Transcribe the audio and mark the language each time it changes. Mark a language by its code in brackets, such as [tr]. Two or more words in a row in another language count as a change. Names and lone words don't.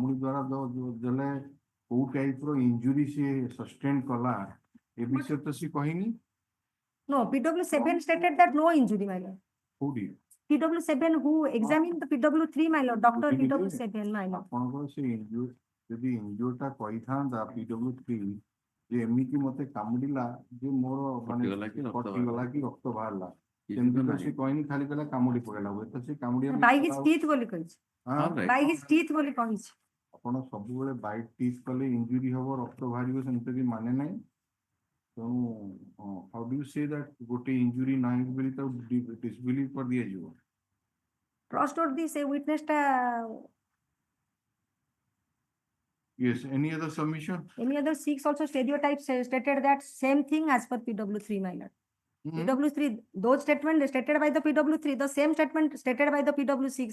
[en] No, PW7 stated that no injury, my lord. Who did? PW7 who examined the PW3, my lord, Dr. PW7, my lord. [or] ଯଦି ଇଞ୍ଜୁରିଟା କହିଥାନ୍ତା PW3 ଯେ ଏମିତି ମତେ କାମୁଡିଲା ଯେ ମୋର ମାନେ କଟିଗଲା କି ରକ୍ତ ବାହାରିଲା ସେମିତି ତ ସେ କହିନି ଖାଲି କହିଲା କାମୁଡି ପକେଇଲା ହୁଏ ତ ସେ କାମୁଡିବା [en] by his teeth [or] ବୋଲି କହିଛି [en] by his teeth [or] ବୋଲି କହିଛି ଆପଣ ସବୁବେଳେ [en] bite teeth [or] କଲେ ଇଞ୍ଜୁରି ହବ ରକ୍ତ ବାହାରିବ ସେମିତି ବି ମାନେ ନାହିଁ ତେଣୁ [en] how do you say that [or] ଗୋଟେ ଇଞ୍ଜୁରି ନାହିଁ ବୋଲି ତାକୁ disbelieve କରିଦିଆଯିବ trustworthy ସେ witness ଟା. [en] Yes, any other submission? Any other 6 also stereotypes stated that same thing as per PW3, my lord. PW3, those statements stated by the PW3, the same statement stated by the PW6.